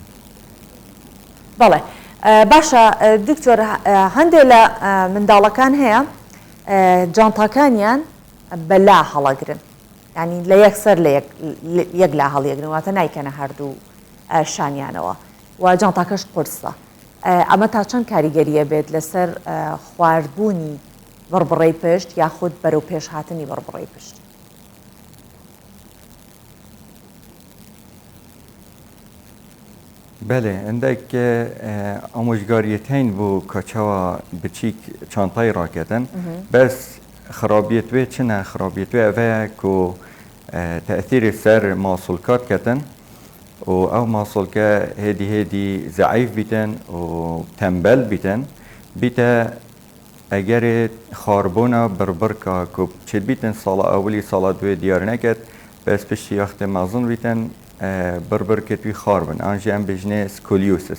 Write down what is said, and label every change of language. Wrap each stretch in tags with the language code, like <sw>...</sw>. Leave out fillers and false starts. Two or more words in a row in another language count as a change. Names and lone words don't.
<ckb>بەڵێ باشە دکتۆر هەندێک لە منداڵەکان هەیە جانتاکانیان بەلا هەڵەگرن ینی لە یەکسەر لە یەک لا هەڵیەگرن واتە نایکەنە هەردوو شانیانەوە و جانتاکەش قورسە ئەمە تا چەند کاریگەریە بێت لەسەر خواردبوونی بڕبڕی پشت یاخود بەرەو پێش هاتنی بڕبڕی پشت.</ckb> <ku>بله عندك آموزگاریتین بو کچوا بچیک چانتای راکتن بس خرابیت وی چنه خرابیت وی اوه کو تأثیر سر ماسولکات کتن و او ماسولکه هدی ضعیف بیتن و تنبل بیتا اگر خاربونا بربرکا کو چید بیتن سال اولی سال دوی دیار نکد بس پشتی اخت مازن بیتن بربر کتوی خاربن آنجا هم بجنه سکولیوسس.</ku>